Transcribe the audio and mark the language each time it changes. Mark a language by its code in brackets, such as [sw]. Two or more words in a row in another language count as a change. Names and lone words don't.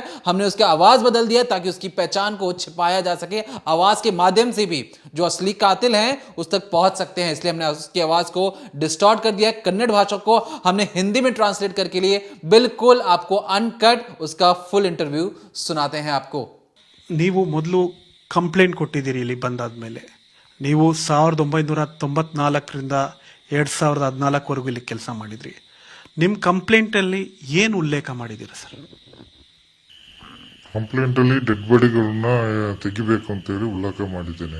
[hi] हमने उसकी आवाज बदल दिया ताकि उसकी पहचान को छिपाया जा सके। आवाज के माध्यम से भी जो असली कातिल हैं उस तक पहुंच सकते हैं, इसलिए हमने उसकी आवाज को डिस्टॉर्ट कर दिया। कन्नड़ भाषा को हमने हिंदी में ट्रांसलेट करके लिए बिल्कुल आपको अनकट उसका [en] full interview [hi] सुनाते हैं आपको। [kn] ನೀವು ಮೊದಲು ಕಂಪ್ಲೇಂಟ್ ಕೊಟ್ಟಿದ್ದೀರಿ ಇಲ್ಲಿ ಬಂದಾದ್ಮೇಲೆ. ನೀವು 1994ರಿಂದ 2014ವರೆಗೂ ಇಲ್ಲಿ ಕೆಲಸ ಮಾಡಿದ್ರಿ. ನಿಮ್ಮ ಕಂಪ್ಲೇಂಟಲ್ಲಿ ಏನು ಉಲ್ಲೇಖ ಮಾಡಿದ್ದೀರಾ ಸರ್? ಕಂಪ್ಲೇಂಟಲ್ಲಿ ಡೆಡ್ ಬಾಡಿಗಳನ್ನ ತೆಗಿಬೇಕು ಅಂತೇಳಿ ಉಲ್ಲೇಖ ಮಾಡಿದ್ದೇನೆ.